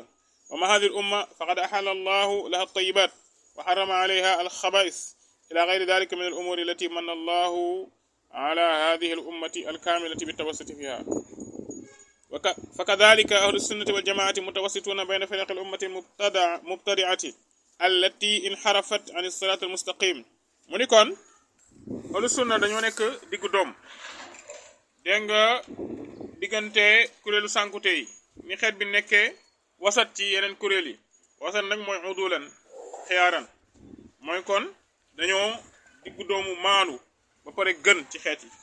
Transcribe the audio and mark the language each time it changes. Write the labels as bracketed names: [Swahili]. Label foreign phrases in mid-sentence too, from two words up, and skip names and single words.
[Arabic] وما هذه الأمة فقد أحل الله لها الطيبات وحرم عليها الخبائث إلى غير ذلك من الأمور التي من الله على هذه الأمة الكاملة بالتوسط فيها. فكذلك أهل السنة والجماعة متوسطون بين فرق الأمة المبتدعة التي انحرفت عن الصراط المستقيم. [Wolof] mu ni kon ahlu sunna dañoo nekk diggu doom dégg nga diggante kuréelu sànkute yi ni xeet bi nekkee wasat ci yeneen kuréel yi. wasat nag mooy [Arabic] عدولا خيارا [Wolof] mooy kon dañoo diggu doomu maanu ba pare gën ci xeet yi.